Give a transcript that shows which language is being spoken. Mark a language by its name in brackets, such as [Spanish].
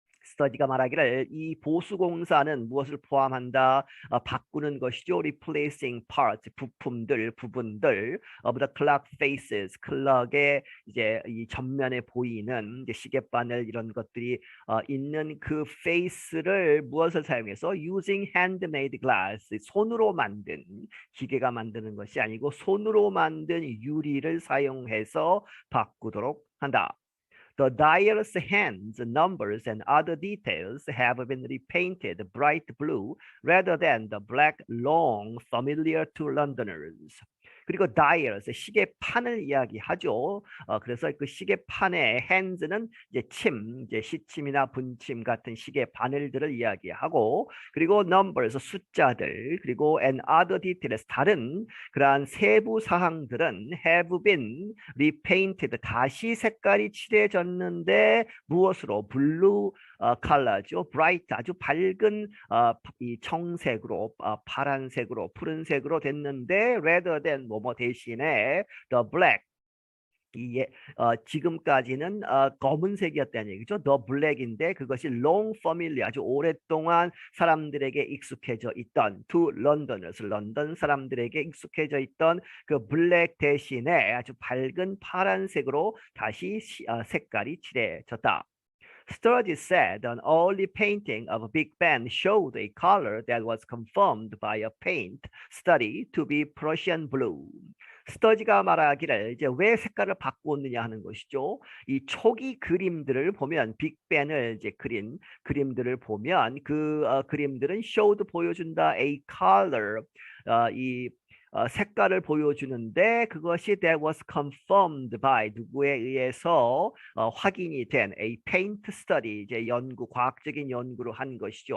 [Korean] 스터디가 말하기를 이 보수 공사는 무엇을 포함한다? 바꾸는 것이죠. [English] Replacing parts, [Korean] 부분들 of the clock faces, 클럭의 이제 이 전면에 보이는 이제 시계바늘 이런 것들이 있는 그 face를 무엇을 사용해서 [English] using handmade glass, [Korean] 손으로 만든 기계가 만드는 것이 아니고 손으로 만든 유리를 사용해서 바꾸도록 한다. [English] The dial's hands, numbers, and other details have been repainted bright blue rather than the black long familiar to Londoners. [Korean] 그리고 dials, 시계판을 이야기하죠. 그래서 그 시계판의 hands는 이제 시침이나 분침 같은 시계 바늘들을 이야기하고, 그리고 numbers, 숫자들, 그리고 and other details, 다른 그러한 세부 사항들은 [English] have been repainted, [Korean] 다시 색깔이 칠해졌는데 무엇으로? 블루 컬러죠. bright, 아주 밝은 이 청색으로, 파란색으로, 푸른색으로 됐는데 [English] rather than [Korean] 뭐뭐 대신에 the black, 지금까지는 검은색이었다는 얘기죠. The black인데 그것이 [English] long familiar, [Korean] 아주 오랫동안 사람들에게 익숙해져 있던 [English] to Londoners, [Korean] 런던 사람들에게 익숙해져 있던 그 블랙 대신에 아주 밝은 파란색으로 다시 색깔이 칠해졌다. [English] Sturgis said an early painting of Big Ben showed a color that was confirmed by a paint study to be Prussian blue. [Korean] 스터지가 말하기를 이제 왜 색깔을 바꾸었느냐 하는 것이죠. 이 초기 그림들을 보면 빅벤을 이제 그린 그림들을 보면 그 그림들은 showed 보여준다 a color 이 색깔을 보여주는데 그것이 [English] that was confirmed by [Korean] 누구에 의해서 확인이 된 [English] a paint study, [Korean] 이제 과학적인 연구를 한 것이죠.